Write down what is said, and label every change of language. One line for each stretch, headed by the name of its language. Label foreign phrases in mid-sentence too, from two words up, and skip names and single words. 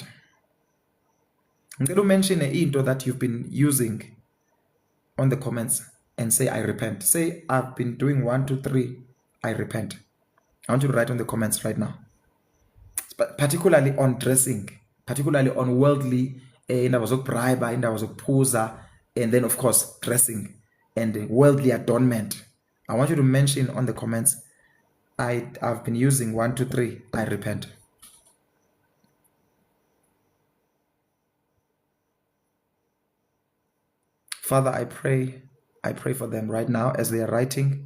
English: I'm going to mention into that you've been using on the comments and say, I repent. Say, I've been doing 1, 2, 3, I repent. I want you to write on the comments right now. Particularly on dressing, particularly on worldly,
North Ndebele: indawo zokubhriba, indawo zokuphuza,
English: and then of course dressing and worldly adornment. I want you to mention on the comments, I've been using 1, 2, 3, I repent. Father, I pray for them right now as they are writing.